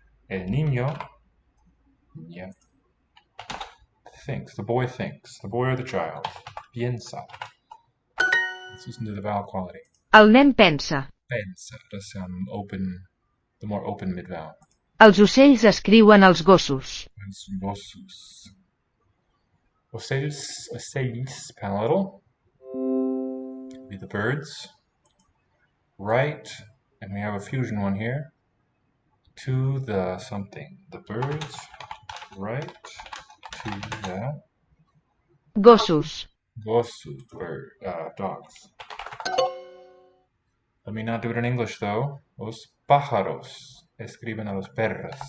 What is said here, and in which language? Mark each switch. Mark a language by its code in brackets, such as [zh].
[es] El niño, [en] yeah, thinks, the boy or the child. [es] Piensa. [en] Let's listen to the vowel quality. [ca] El nen pensa. Pensa, [en] does sound open, the more open mid-vowel. [ca] Els ocells escriuen els gossos. Els gossos. Ocells, [en] palatal. Be the birds. Right, and we have a fusion one here. To the something. The birds. Right. To the [ca] Gossos. [en] gossos, dogs. Let me not do it in English, though. [es] Los pájaros escriben a los perros.